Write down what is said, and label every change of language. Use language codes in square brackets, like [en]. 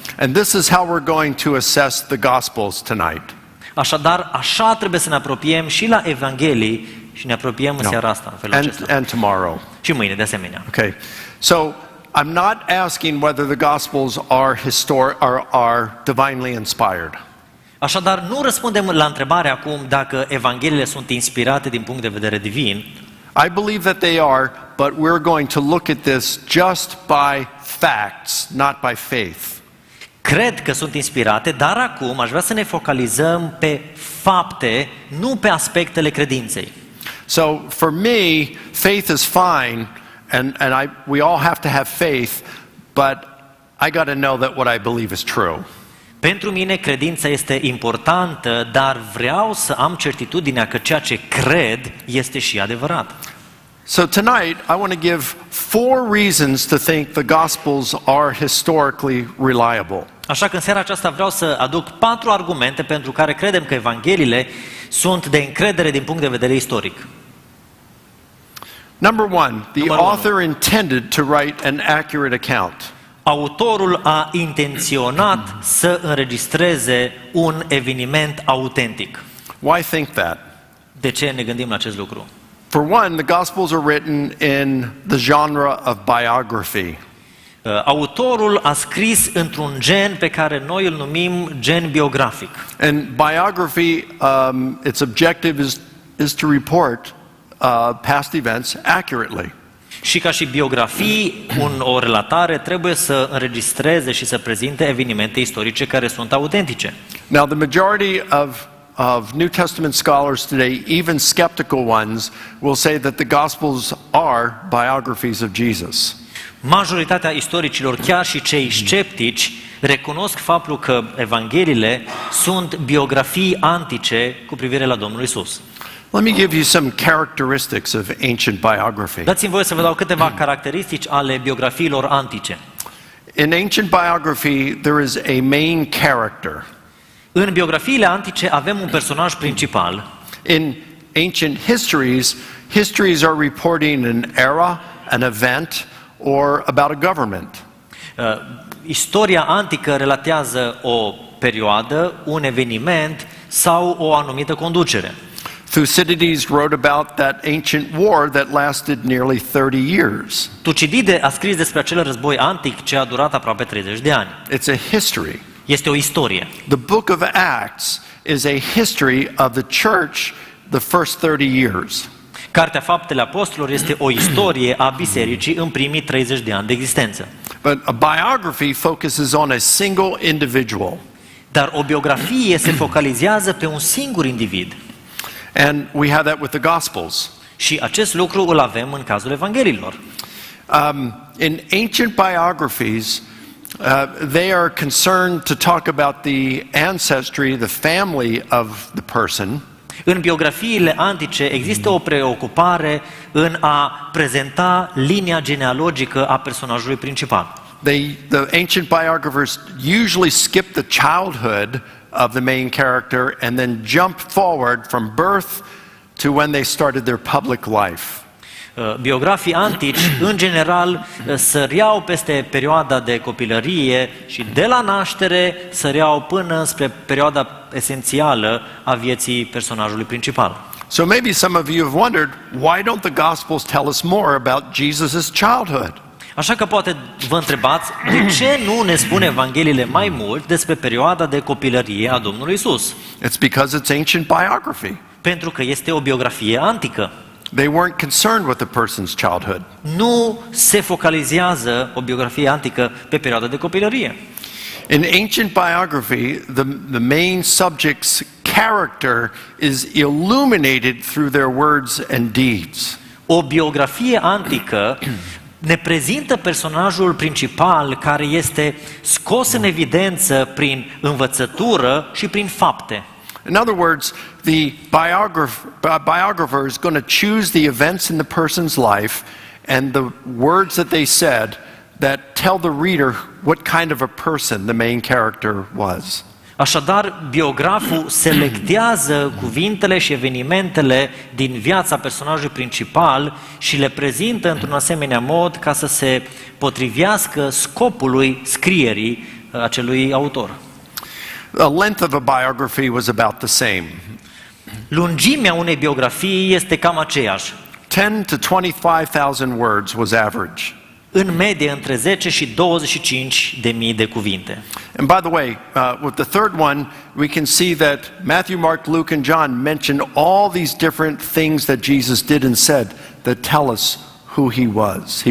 [en] And this is how we're going to assess the Gospels tonight. [ro] Așadar, așa trebuie să ne apropiem și la Evanghelii și ne apropiem în seara asta, în felul acesta. [en] And tomorrow. [ro] Și mâine, de asemenea. [en] Okay. So I'm not asking whether the Gospels are divinely inspired. [ro] Așadar, nu răspundem la întrebarea acum dacă Evangheliile sunt inspirate din punct de vedere divin. [en] I believe that they are, but we're going to look at this just by facts, not by faith. [ro] Cred că sunt inspirate, dar acum aș vrea să ne focalizăm pe fapte, nu pe aspectele credinței. [en] So for me, faith is fine, and we all have to have faith, but I got to know that what I believe is true. [ro] Pentru mine credința este importantă, dar vreau să am certitudinea că ceea ce cred este și adevărat. [en] So tonight, I want to give 4 reasons to think the Gospels are historically reliable. [ro] Așa că în seara aceasta vreau să aduc 4 argumente pentru care credem că Evangheliile sunt de încredere din punct de vedere istoric. [en] Number 1, the [ro] Numărul [en] author intended to write an accurate account. [ro] Autorul a intenționat să înregistreze un eveniment autentic. [en] Why think that? [ro] De ce ne gândim la acest lucru? [en] For one, the Gospels are written in the genre of biography. [ro] Autorul a scris într-un gen pe care noi îl numim gen biografic. [en] And biography, its objective is to report past events accurately. [ro] Și ca și biografii, o relatare trebuie să înregistreze și să prezinte evenimente istorice care sunt autentice. [en] Now, the majority of New Testament scholars today, even skeptical ones, will say that the Gospels are biographies of Jesus. [ro] Majoritatea istoricilor, chiar și cei sceptici, recunosc faptul că Evangheliile sunt biografii antice cu privire la Domnul Isus. [en] Let me give you some characteristics of ancient biography. [ro] Dați-mi voie să vă dau câteva caracteristici ale biografiilor antice. [en] In ancient biography, there is a main character. [ro] În biografiile antice avem un personaj principal. [en] In ancient histories are reporting an era, an event, or about a government. [ro] Istoria antică relatează o perioadă, un eveniment sau o anumită conducere. [en] Thucydides wrote about that ancient war that lasted nearly 30 years. [ro] Tucidide a scris despre acel război antic ce a durat aproape 30 de ani. [en] It's a history. [ro] Este o istorie. [en] The book of Acts is a history of the church the first 30 years. [ro] Cartea Faptele Apostolilor este o istorie a bisericii în primii 30 de ani de existență. [en] But a biography focuses on a single individual. [ro] Dar o biografie se focalizează pe un singur individ. [en] And we have that with the Gospels. [ro] Și acest lucru îl avem în cazul Evangheliilor. [en] In ancient biographies, they are concerned to talk about the ancestry, the family of the person. [ro] În biografiile antice există o preocupare în a prezenta linia genealogică a personajului principal. [en] The ancient biographers usually skip the childhood of the main character and then jump forward from birth to when they started their public life. [ro] Biografii antici, în general, săreau peste perioada de copilărie și de la naștere săreau până spre perioada esențială a vieții personajului principal. [en] So maybe some of you have wondered, why don't the Gospels tell us more about Jesus' childhood? [ro] Așa că poate vă întrebați, de ce nu ne spun Evangheliile mai mult despre perioada de copilărie a Domnului Isus? [en] It's because it's ancient biography. [ro] Pentru că este o biografie antică. [en] They weren't concerned with the person's childhood. [ro] Nu se focalizează o biografie antică pe perioada de copilărie. [en] In ancient biography, the main subject's character is illuminated through their words and deeds. [ro] O biografie antică ne prezintă personajul principal care este scos în evidență prin învățătură și prin fapte. [en] In other words, the biographer is going to choose the events in the person's life and the words that they said that tell the reader what kind of a person the main character was. [ro] Așadar, biograful selectează cuvintele și evenimentele din viața personajului principal și le prezintă într-un asemenea mod ca să se potrivească scopului scrierii acelui autor. [en] The length of a biography was about the same. [ro] Lungimea unei biografii este cam aceeași. [en] 10 to 25,000 words was average. [ro] În medie între 10 și 25.000 de cuvinte. [en] And by the way, with the third one, we can see that Matthew, Mark, Luke, and John mention all these different things that Jesus did and said that tell us who he was.